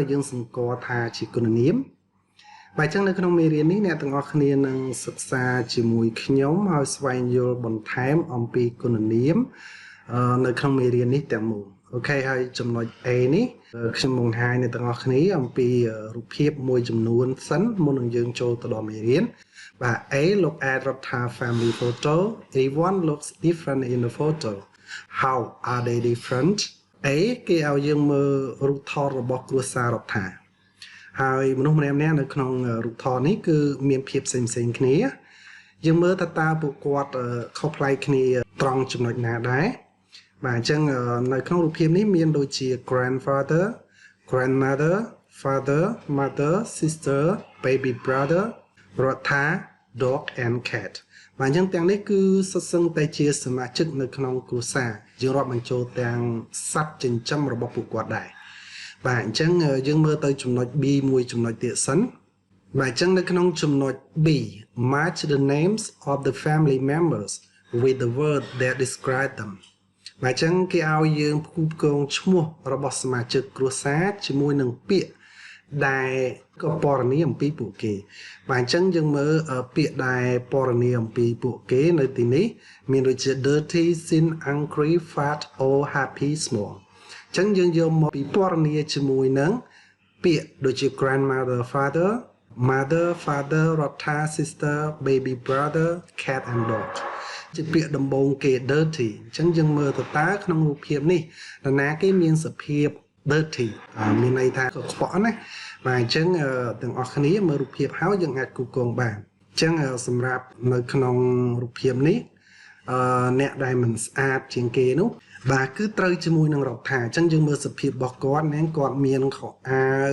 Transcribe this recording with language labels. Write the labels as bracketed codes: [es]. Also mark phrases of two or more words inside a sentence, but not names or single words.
[km] យើងសម្គាល់ថាជាគុណនាមបាទអញ្ចឹងនៅក្នុងមេរៀននេះអ្នកទាំងអស់គ្នានឹងសិក្សាជាមួយខ្ញុំហើយស្វែងយល់បន្ថែមអំពីគុណនាមនៅក្នុងមេរៀននេះទាំងមូលអូខេហើយចំណុច A នេះខ្ញុំបង្ហាញអ្នកទាំងអស់គ្នាអំពីរូបភាពមួយចំនួនសិនមុននឹងយើងចូលទៅដល់មេរៀនបាទ [en] A look at Ratha family photo everyone looks different in the photo how are they different A [km] គេឲ្យយើងមើលរូបថតរបស់គ្រួសាររដ្ឋាហើយមនុស្សម្នាក់ៗនៅក្នុងរូប ថតនេះគឺមានភាពផ្សេងៗគ្នាយើងមើលថាតើពួកគាត់ខុសប្លែកគ្នាត្រង់ចំណុចណាដែរបាទអញ្ចឹងនៅក្នុងរូបភាពនេះមានដូចជា [en] grandfather grandmother father mother sister baby brother Ratha dog and cat [km] បាទអញ្ចឹងទាំងនេះគឺសុទ្ធសឹងតែជាសមាជិកនៅក្នុងគ្រួសារយើងរាប់បញ្ចូលទាំងសត្វចិញ្ចឹមរបស់ពួកគាត់ដែរបាទអញ្ចឹងយើងមើល ទៅចំណុច B មួយចំណុចទៀតសិនបាទអញ្ចឹងនៅក្នុងចំណុច B [en] match the names of the family members with the word that describe them [km] បាទអញ្ចឹងគេឲ្យយើងផ្គូផ្គងឈ្មោះរបស់សមាជិកគ្រួសារជាមួយនឹងពាក្យដែលក៏ពណ៌នាអំពីពួកគេបាទអញ្ចឹងយើងមើលពាក្យដែលពណ៌នាអំពីពួកគេនៅទីនេះមានដូចជា [en] dirty thin angry fat or happy small [km] អញ្ចឹងយើងយកមកពីពណ៌នាជាមួយនឹងពាក្យដូចជា [en] grandmother father mother father Ratha sister baby brother cat and dog [km] ជាពាក្យដំបូងគេ dirty អញ្ចឹងយើងមើលទៅតើក្នុងរូបភាពនេះនរណាគេមានសភាព dirty មានន័យថាកខ្វក់ណាបាទអញ្ចឹងទាំងអស់ គ្នាមើលរូបភាពហើយយើងអាចគូកងបានអញ្ចឹងសម្រាប់នៅក្នុងរូបភាពនេះអ្នកដែលមិនស្អាតជាងគេនោះបាទគឺត្រូវជាមួយនឹងរដ្ឋាអញ្ចឹងយើងមើលសភាពរបស់គាត់នាងគាត់មានខោអាវ